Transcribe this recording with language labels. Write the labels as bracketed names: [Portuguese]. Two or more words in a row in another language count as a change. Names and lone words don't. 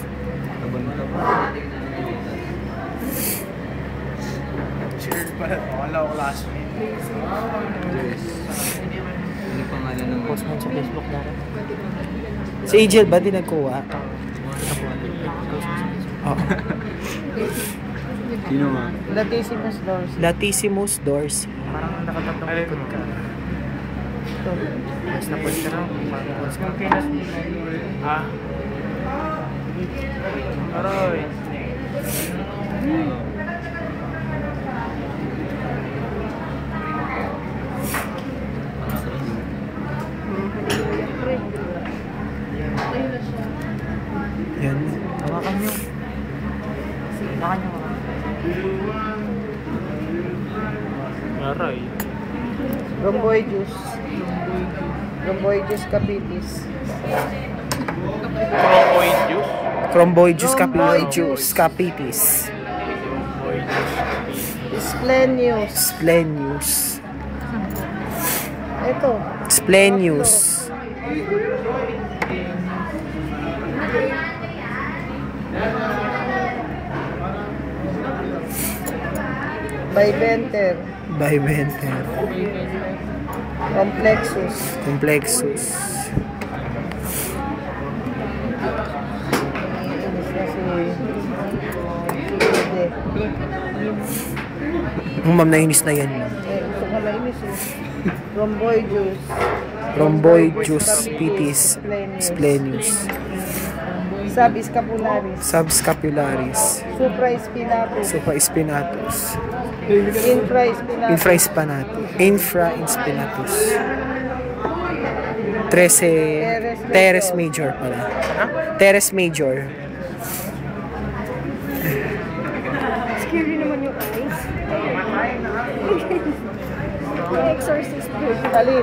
[Filipino] Cheers pala. Wala ko classmate. Yes. Ano pangalan ng Post mo sa Facebook na rin. Si Angel ba di nagkuha? Oo. Sino nga? [Latin] Latissimus dorsi. Latissimus dorsi. [Filipino] Parang nakatatlong ikot ka. Ito. Mas na-post ka na. Ah. Aroy. Yan. Hawakan nyo. Hawakan nyo. Aroy. [Latin] Rhomboideus. Rhomboideus capitis. [Filipino] Cromboideus. [Latin] Cromboideus capitis. [Filipino] Splenius. Splenius. Ito. Splenius. Biventer. Biventer. Complexus. Complexus. Ma'am, nainis na yan. Ito ka nainis eh. Rhomboideus. [Latin] Rhomboideus pitis splenius. [Filipino] Subscapularis. Subscapularis. Supraspinatus. Supraspinatus. Infraspinatus. Infraspinatus. [Latin] Teres major [Filipino] pala. [Latin] Teres major. [Filipino] Scary naman yung eyes. Yung exorcist po. Alin?